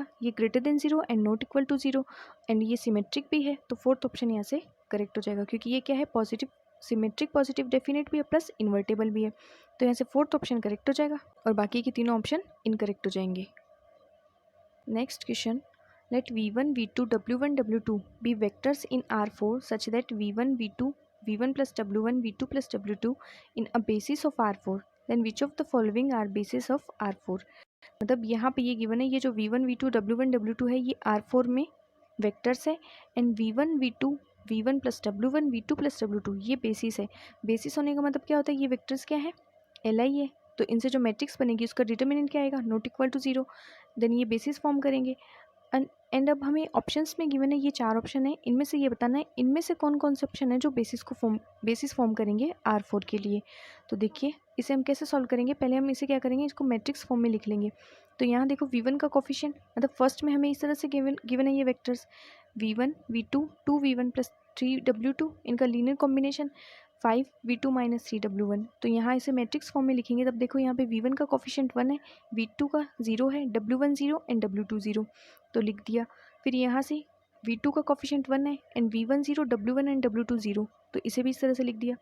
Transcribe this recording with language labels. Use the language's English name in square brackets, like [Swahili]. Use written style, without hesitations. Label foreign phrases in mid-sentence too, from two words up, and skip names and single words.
[Hindi] ये [English] greater than 0 and not equal to 0, [Hindi] एंड ये सिमेट्रिक भी है, तो [English] fourth option [Hindi] यहाँ से करेक्ट हो जाएगा, क्योंकि ये क्या है, [English] positive symmetric positive definite [Hindi] भी है [English] plus invertible [Hindi] भी है, तो यहाँ से [English] fourth option [Hindi] करेक्ट हो जाएगा और बाकी के तीनों [English] option incorrect [Hindi] हो जाएंगे। [English] next question, let v1 v2 w1 w2 be vectors in R4 such that v1 v2 v1 plus w1 v2 plus w2 in a basis of R4, then which of the following are basis of R4। [Hindi] मतलब यहाँ पे ये गिवन है, ये जो [English] v1 v2 w1 w2 है ये R4 में वेक्टर्स है, एंड v1 v2 v1 plus w1 v2 plus w2 [Hindi] ये बेसिस है। बेसिस होने का मतलब क्या होता है, ये वेक्टर्स क्या है, li है, तो इनसे जो मैट्रिक्स बनेगी उसका डिटर्मिनेंट क्या आएगा, [English] not equal to 0, [Hindi] देन ये [English] basis form [Hindi] करेंगे। एंड अब हमें ऑप्शंस में गिवन है ये 4 ऑप्शन है, इनमें से ये बताना है इनमें से कौन कौन से ऑप्शन है जो [English] basis form [Hindi] करेंगे R4 के लिए। तो देखिए इसे हम कैसे सॉल्व करेंगे, पहले हम इसे क्या करेंगे, इसको [English] matrix form [Hindi] में लिख लेंगे। तो यहाँ देखो v1 का कोफिशिएंट, मतलब फर्स्ट में हमें इस तरह से गिवन है ये वेक्टर्स v1 v2 2v1 plus 3w2, इनका [English] linear combination [Hindi] 5v2 - 3w1। तो यहाँ इसे [English] matrix form [Hindi] में लिखेंगे, तब देखो यहाँ पे v1 का कोफिशिएंट 1 है, v2 का 0 है, w1 0 एंड w2 0, तो लिख दिया। फिर यहाँ से v2 का कोफिशिएंट 1 है एंड v1 0 w1 एंड w2 0, तो इसे भी इस तरह से लिख दिया।